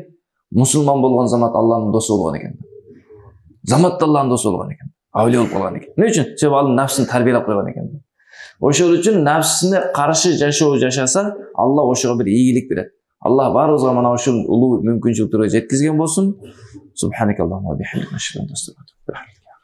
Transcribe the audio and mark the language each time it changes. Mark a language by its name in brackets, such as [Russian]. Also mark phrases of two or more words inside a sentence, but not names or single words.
[Kyrgyz] Мусулман болгон замат Аллахтын досу болгон экен. Заматта Аллахтын досу болгон экен. Авлия болуп калган экен. Эмне үчүн? Себеби ал нафсын тарбиялап койгон экен. Ошол үчүн нафсине каршы жашоо жашаса, Аллах ошого бир ийгилик берет. Аллах баарыбызга мына ушул улуу мүмкүнчүлүктөргө жеткизген болсун. [Arabic] سبحانك اللهم وبحمدك، أشهد أن لا إله إلا أنت,